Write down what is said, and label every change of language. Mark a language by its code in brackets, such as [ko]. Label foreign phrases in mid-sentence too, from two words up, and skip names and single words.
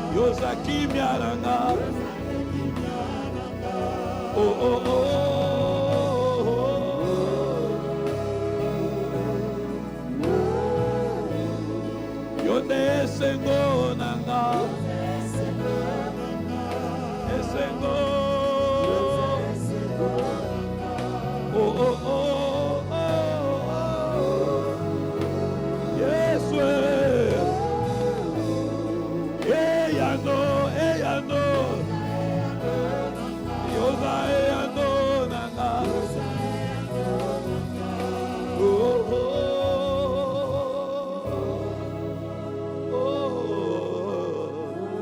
[ln] yoza kimia nanga. Oh oh oh. Yode esengo nanga. Esengo. Oh oh oh oh. [en] Yes we. [ln] Eyano, eyano. Yoza eyano nanga. Oh oh oh.